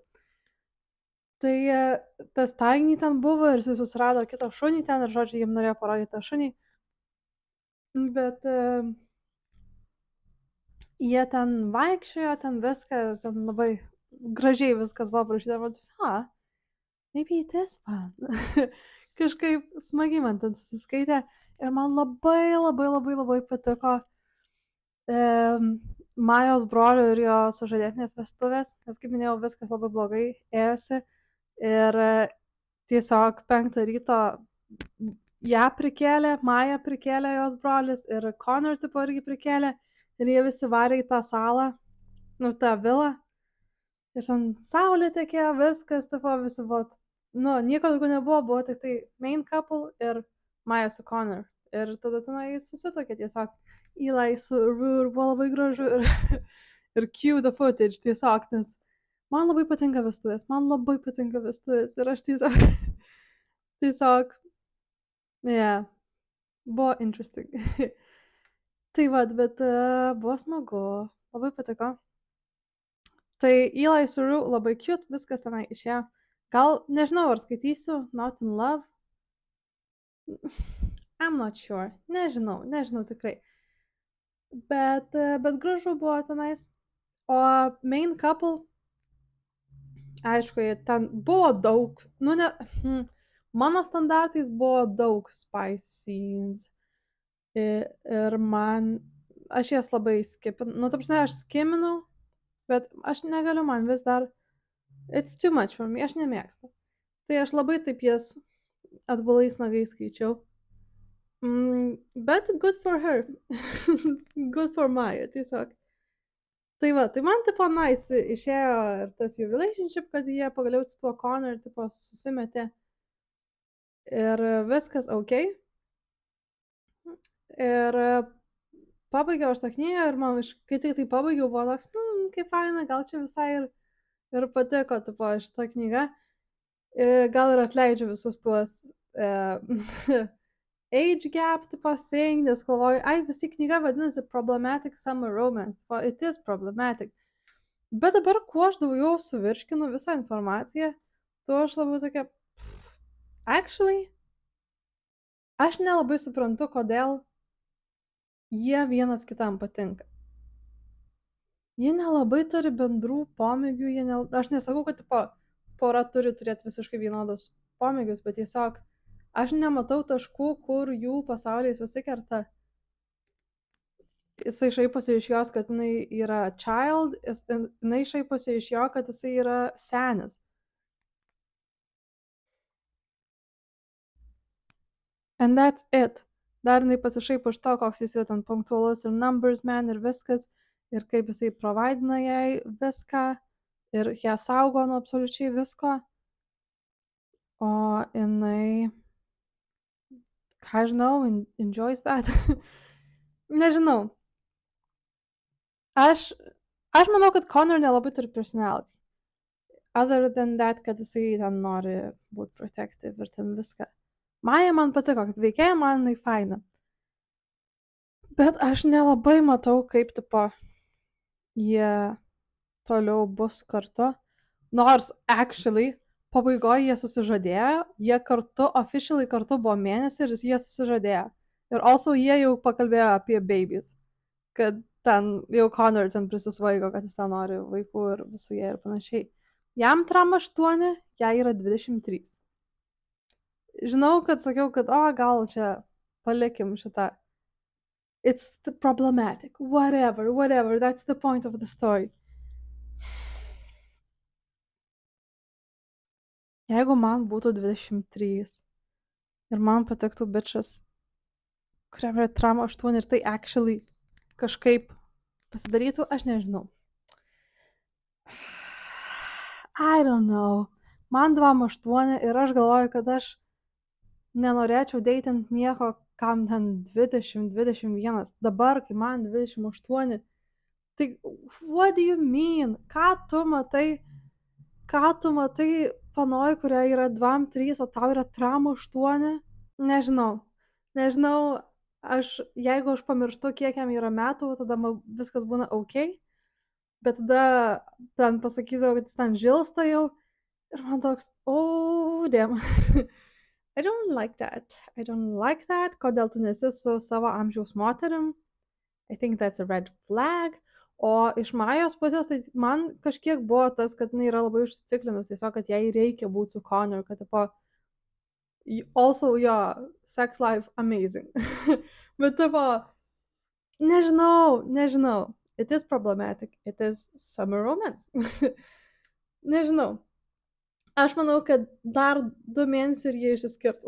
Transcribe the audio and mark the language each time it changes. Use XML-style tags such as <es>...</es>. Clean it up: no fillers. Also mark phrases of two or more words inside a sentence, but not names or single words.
<lt>Tai tas Tiny ten buvo ir jis susirado kitą šunį ten ir, žodžiu, jiem norėjo parodyti tą šunį. Bet jie ten vaikščiojo, ten viską, ten labai gražiai viskas buvo parašyta, bet,</lt> <en>maybe it is fun.</en> <lt>Kažkaip smagiai man ten susiskaitė. Ir man labai patiko Majos brolio ir jo sužadėtinės vestuvės, nes, kaip minėjau, viskas labai blogai ėjosi. Ir tiesiog 5 ryto ją prikėlė, Maja prikėlė jos brolis ir Connor tipo irgi prikėlė. Ir jie visi varė į tą salą, tą vilą. Ir ten saulė tekėjo, viskas, tipo visi buvo, nieko daugiau nebuvo, buvo tik tai</lt> <en>main couple</en> <lt>ir Maja su Connor. Ir tada tenai susitokė tiesiog Eli su Rue ir buvo labai gražu ir</lt> <en>cue the footage</en> <lt>tiesiog, nes man labai patinka vestuvės ir aš tiesiog, buvo interesting. Tai vad, bet buvo smagu, labai patiko. Tai Eli su Rue labai cute, viskas tenai išėjo. Gal, nežinau, ar skaitysiu Not in Love.</lt> <en>I'm not sure.</en> <lt>Nežinau tikrai. Bet gražu buvo tenais. O</lt> <en>main couple,</en> <lt>aišku, ten buvo daug, mano standartais buvo daug</lt> <en>spice scenes.</en> <lt>Ir aš jas labai skipinau. Ta prasme, aš skiminau, bet aš negaliu, man vis dar,</lt> <en>it's too much for me,</en> <lt>aš nemėgstu. Tai aš labai taip jas atbulais nagais skaičiau.</lt> <en>Bet good for her. Good for Maya, tiesiog.</en> <lt>Tai va, tai man tipo nice išėjo ir tas jų relationship, kad jie pagaliau su tuo Connor tipo susimetė ir viskas ok. Ir pabaigiau aš tą knygą ir man, kai tik tai pabaigiau, buvo toks, kaip faina, gal čia visai ir patiko, tipo, šitą knygą. Gal ir atleidžiu visus tuos</lt> <en>age gap</en> <lt>tipo thing, nes galvoju, ai, vis tik knyga vadinasi Problematic Summer Romance, o</lt> <en>it is problematic.</en> <lt>Bet dabar, kuo aš daugiau suvirškinu visą informaciją, tuo aš labiau tokia, actually, aš nelabai suprantu, kodėl jie vienas kitam patinka. Jie nelabai turi bendrų pomėgių, aš nesakau, kad tipo, pora turi turėti visiškai vienodus pomėgius, bet tiesiog aš nematau taškų, kur jų pasauliai susikerta. Jisai šaiposi iš jos, kad jinai yra child, jinai šaiposi iš jo, kad jisai yra senis.</lt> <en>And that's it.</en> <lt>Dar jinai pasišaipo iš to, koks jis yra ten punktualus ir</lt> <en>numbers man</en> <lt>ir viskas, ir kaip jisai providina jai viską, ir ją saugo nuo absoliučiai visko. O jinai, ką žinau,</lt> <en>enjoys that.</en> <lt>Nežinau. Aš manau, kad Connor nelabai turi personality.</lt> <en>Other than that,</en> <lt>kad jisai ten nori būti protective ir ten viską. Maja man patiko, kaip veikėja, man jinai faina. Bet aš nelabai matau, kaip tipo jie toliau bus kartu. Nors, actually, pabaigoje jie susižadėjo, jie kartu, officially kartu buvo mėnesį ir jie susižadėjo. Ir also jie jau pakalbėjo apie babies. Kad ten jau Connor ten prisisvaigo, kad jis ten nori vaikų ir visų jie ir panašiai. Jam 8, jai yra 23. Žinau, kad sakiau, kad gal čia palikim šitą.</lt> <en>It's problematic. Whatever. That's the point of the story.</en> <lt>Jeigu man būtų 23 ir man patiktų bitches, kuriam yra 8 ir tai actually kažkaip pasidarytų, aš nežinau.</lt> <en>I don't know.</en> <lt>Man 28 ir aš galvoju, kad aš nenorėčiau deitinti nieko, kam ten 20-21. Dabar, kai man 28, tai</lt> <en>what do you mean?</en> <lt>Ką tu matai panoj, kuria yra 2-3, o tau yra 8? Nežinau, jeigu aš pamirštu, kiek jam yra metų, tada viskas būna ok, bet tada ten pasakydavau, kad jis ten žilsta jau ir man toks,</lt> <en>damn. I don't like that.</en> <lt>Kodėl tu nesi su savo amžiaus moterim?</lt> <en>I think that's a red flag.</en> <lt>O iš Majos pusės, tai man kažkiek buvo tas, kad jinai yra labai užsiciklinus, tiesiog, kad jai reikia būti su Connor, kad tipo, also jo</lt> <en>sex life amazing.</en> <lt>Bet tipo, nežinau.</lt> <en>It is problematic. It is summer romance.</en> <lt>Nežinau. Aš manau, kad dar 2 mėnesiai ir jie išsiskirtų.</lt>